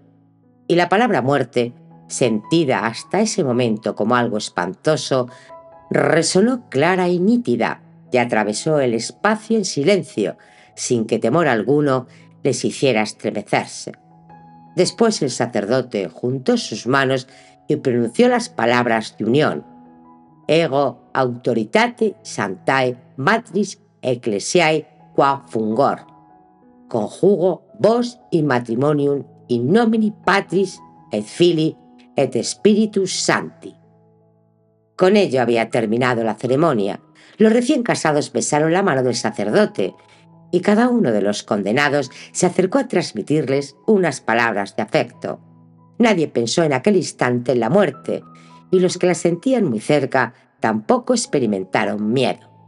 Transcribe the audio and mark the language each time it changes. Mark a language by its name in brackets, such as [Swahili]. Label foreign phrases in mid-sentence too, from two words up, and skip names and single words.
[Spanish] Y la palabra muerte, sentida hasta ese momento como algo espantoso, resonó clara y nítida y atravesó el espacio en silencio, sin que temor alguno les hiciera estremecerse. Después el sacerdote juntó sus manos y pronunció las palabras de unión: [Latin] Ego autoritate sanctae matris ecclesiae qua fungor. Conjugo vos in matrimonium in nomine Patris et Filii et Spiritus Sancti. [Spanish] Con ello había terminado la ceremonia. Los recién casados besaron la mano del sacerdote y cada uno de los condenados se acercó a transmitirles unas palabras de afecto. Nadie pensó en aquel instante en la muerte, y los que la sentían muy cerca tampoco experimentaron miedo.